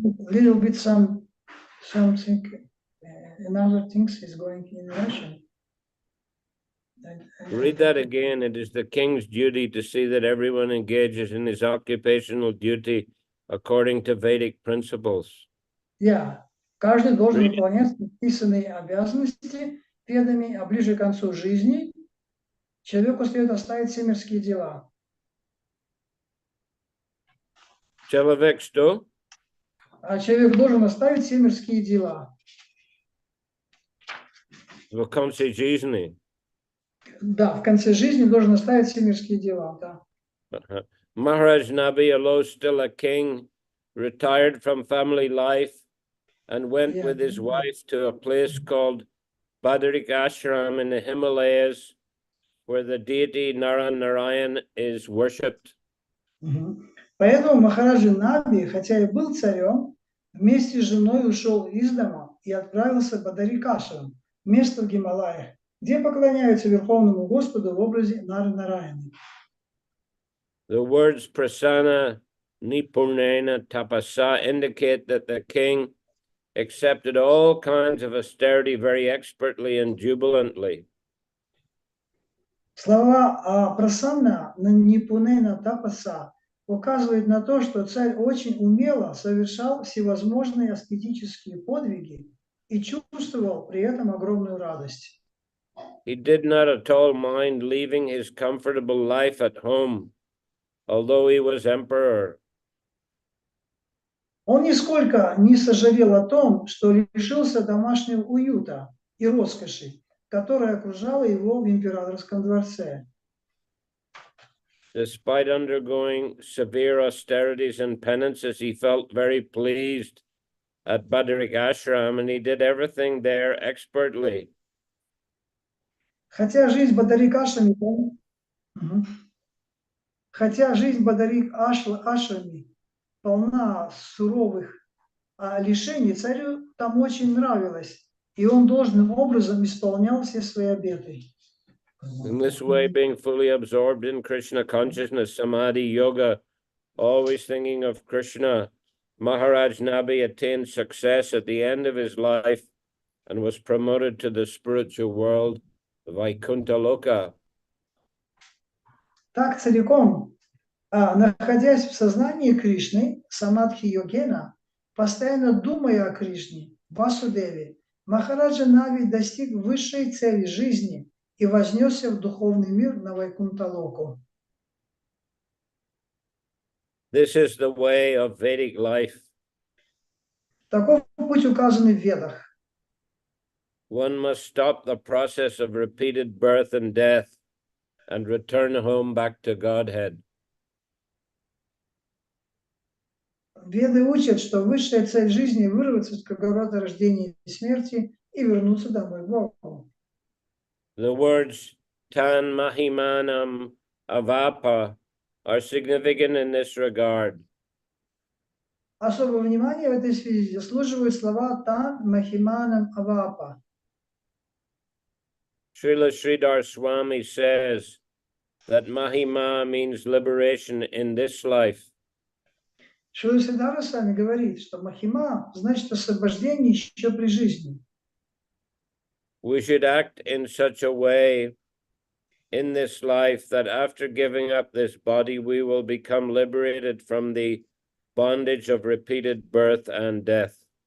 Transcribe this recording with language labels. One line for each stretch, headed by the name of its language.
English: Little bit something, another things is going in Russian. Read that again. It is the king's duty to see that everyone engages in his occupational duty according to Vedic principles.
Russian: Каждый должен выполнять предписанные обязанности ведами, а ближе к концу жизни человеку следует оставить все мирские дела. Человек что? А человек должен оставить все мирские дела. В конце жизни. Да, в конце жизни должен оставить все мирские дела, да.
English: Maharaj Nabi, although still a king, retired from family life and went with his wife to a place called Badarik Ashram in the Himalayas, where the deity Narayan is worshipped.
Russian: Поэтому Махараджа Наби, хотя и был царем, вместе с женой ушел из дома и отправился в Бадарик-ашрам, место в Гималаях, где поклоняются Верховному Господу в образе Нары Нараяны.
English: The words
Sanskrit: prasana nipurnena tapasa
English: indicate that the king accepted all kinds of austerity very expertly and jubilantly.
Russian: Слова
Sanskrit: прасанна нипунена тапаса
Russian: указывают на то, что царь очень умело совершал всевозможные аскетические подвиги и чувствовал при этом огромную радость.
English: He did not at all mind leaving his comfortable life at home, although he was emperor.
Russian: Он нисколько не сожалел о том, что лишился домашнего уюта и роскоши, которая окружала его в императорском дворце.
English: Despite undergoing severe austerities and penances, he felt very pleased at Badarik Ashram, and he did everything there expertly.
Russian: Хотя жизнь Бадарик-ашрами полна суровых лишений, царю там очень нравилось, и он должным образом исполнял все свои обеты.
English: In this way, being fully absorbed in Krishna consciousness, samadhi, yoga, always thinking of Krishna, Maharaj Nabi attained success at the end of his life and was promoted to the spiritual world, Vaikuntha Loka.
Russian: Так целиком находясь в сознании Кришны, самадхи-йогена, постоянно думая о Кришне, Васудеве, Махараджа Нави достиг высшей цели жизни и вознесся в духовный мир на Вайкунтха-локу.
English: This is the way of Vedic life.
Russian: Таков путь указанный в Ведах.
English: One must stop the process of repeated birth and death and return home back to Godhead.
Russian: Веды учат, что высшая цель жизни — вырваться из круговорота рождения и смерти и вернуться домой к Богу.
English: The words
Sanskrit: tan mahimanam avapa
English: are significant in this regard.
Russian: Особое внимание в этой связи заслуживают слова
Sanskrit: «тан махиманам авапа».
English: Srila Sridhar Swami says that Mahima means liberation in this life.
Russian: Шрила Сиддхара Свами говорит, что махима значит освобождение еще при жизни.
English: We should act in such a way in this life that after giving up this body, we will become liberated from the bondage of repeated birth and death.